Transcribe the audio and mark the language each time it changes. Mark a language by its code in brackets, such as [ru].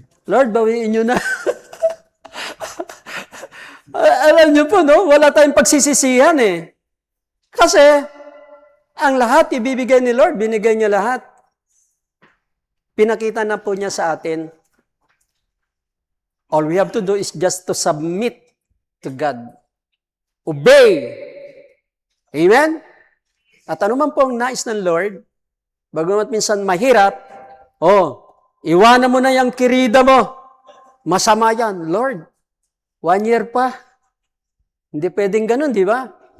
[tl] Lord, bawiin nyo na. Alam nyo po, no? Wala tayong pagsisisihan eh. Kasi, ang lahat ibibigay ni Lord, binigay niya lahat. Pinakita na po niya sa atin. [en] All we have to do is just to submit to God. Obey. Amen? [tl] At ano man po ang nais ng Lord, bagamat minsan mahirap, iwanan mo na yung kirida mo. Masama yan. Lord, 1 year pa. Hindi pwedeng ganun, di ba?